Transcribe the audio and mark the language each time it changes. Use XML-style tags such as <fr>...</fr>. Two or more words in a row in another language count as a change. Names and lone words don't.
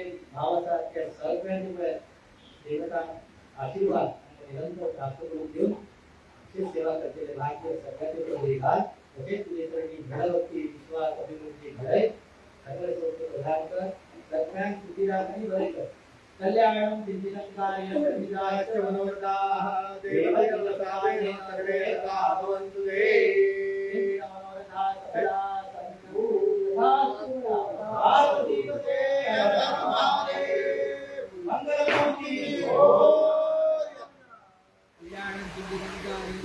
<kok>भाव आसात त्या सगळ्यांचे पळय देवता आशीर्वाद निरंतर प्राप्त करून दिवन अशीच सेवा करतले भाग्य सगळ्यांचे प्रभू घाल तशेंच तुजे चरणी घडवती विश्वास अभिवृद्धी घडय सगळे सोपे प्रदान कर सगळ्यांक सुखी राख आनी बरें कर</kok> <sa>कल्याणं सिद्धिरङ्गाय सर्विदाश्च मनोरथाः देवदेवताय सर्वे भवन्तु ते मनोरथाः सकला सन्तु पार्वती पते मंगलमूर्ति कल्याणं सिद्धिरङ्गाय</sa>